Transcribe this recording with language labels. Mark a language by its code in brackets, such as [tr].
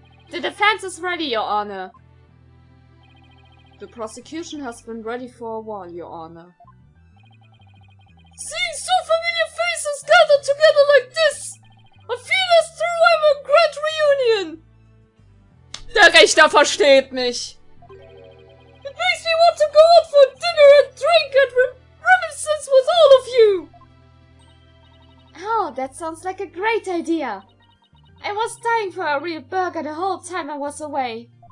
[en] The defense is ready, Your Honor. The prosecution has been ready for a while, Your Honor. Seeing so familiar faces gathered together like this, I feel as though I'm a grand reunion. [de] Der Richter versteht mich. [en] It makes me want to go out for dinner and drink and reminiscence with all of you. Oh, that sounds like a great idea. I was dying for a real burger the whole time I was away.